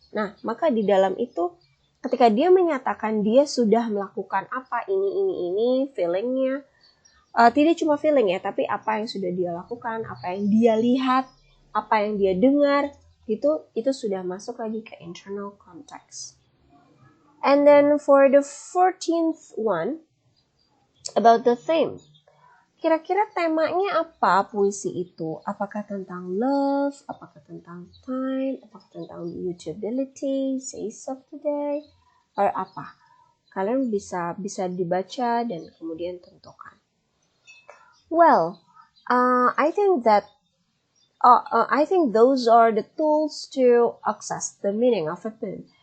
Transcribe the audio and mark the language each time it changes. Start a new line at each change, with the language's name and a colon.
Indonesian: Nah, maka di dalam itu ketika dia menyatakan dia sudah melakukan apa ini feelingnya, tidak cuma feeling ya, tapi apa yang sudah dia lakukan, apa yang dia lihat, apa yang dia dengar, itu sudah masuk lagi ke internal context.
English: And then for the 14th one, about the theme.
Indonesian: Kira-kira temanya apa puisi itu? Apakah tentang love? Apakah tentang time? Apakah tentang mutability?
English: Says of today? Or apa?
Indonesian: Kalian bisa dibaca dan kemudian tentukan.
English: Well, I think those are the tools to access the meaning of a poem.